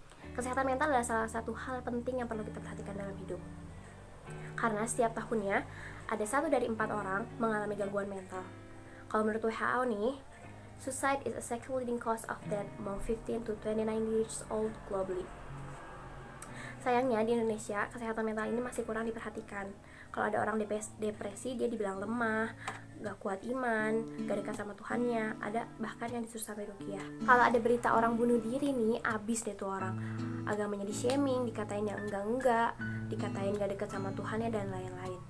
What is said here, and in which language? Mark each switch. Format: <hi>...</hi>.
<id>Kesehatan mental adalah salah satu hal penting yang perlu kita perhatikan dalam hidup. Karena setiap tahunnya, ada 1 dari 4 orang mengalami gangguan mental. Kalau menurut WHO nih,</id> <en>suicide is a second leading cause of death among 15 to 29 years old globally.</en> <id>Sayangnya di Indonesia, kesehatan mental ini masih kurang diperhatikan. Kalau ada orang depresi, dia dibilang lemah, gak kuat iman, gak dekat sama Tuhannya, ada bahkan yang disuruh sampai ruqyah. Kalau ada berita orang bunuh diri nih, abis deh tuh orang. Agamanya di-shaming, dikatain yang enggak, dikatain gak dekat sama Tuhannya dan lain-lain.</id>